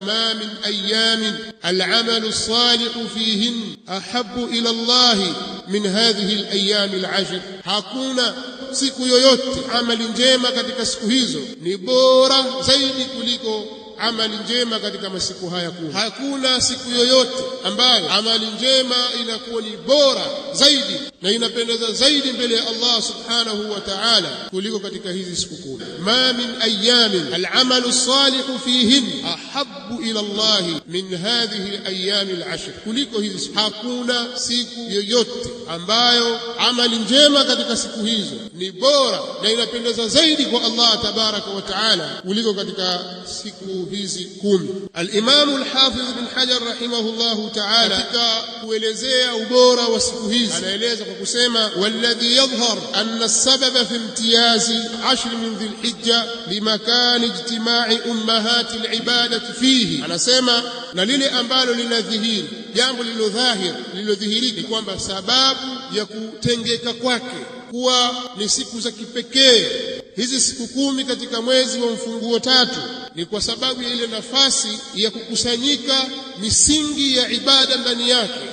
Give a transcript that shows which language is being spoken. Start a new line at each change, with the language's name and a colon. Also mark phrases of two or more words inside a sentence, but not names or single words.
Arabic: ما من أيام العمل الصالح فيهن أحب إلى الله من هذه الأيام العشر,
Swahili: hakuna siku yoyote amali njema katika siku hizo ni bora zaidi kuliko amali njema katika masiku haya kumi. Hakuna siku yoyote ambayo amali njema inakuwa ni bora zaidi na inapendeza zaidi mbele ya Allah
Arabic: سبحانه وتعالى
Swahili: kuliko katika hizi siku kumi.
Arabic: ما من أيام العمل الصالح فيهن أحب إلى الله من هذه الأيام العشر,
Swahili: kuliko hizi. Hakuna siku yoyote ambayo amali njema katika siku hizo ni bora na inapendeza zaidi kwa Allah
Arabic: تبارك وتعالى
Swahili: kuliko katika siku hizi kumi. Al-Imam al-Hafiz ibn Hajar
Arabic: رحمه الله تعالى
Swahili: katika kuelezea ubora wa siku hizi anaeleza kwa kusema,
Arabic: والذي يظهر أن السبب في امتياز 10 من ذي الحجة لمكان اجتماع أمهات العبادة فيه,
Swahili: anasema na lile ambalo linadhihiri, jambo lililodhihirika ni kwamba sababu ya kutengeka kwake kuwa ni siku za kipekee hizi siku kumi katika mwezi wa mfunguo tatu ni kwa sababu ya ile nafasi ya kukusanyika misingi ya ibada ndani yake.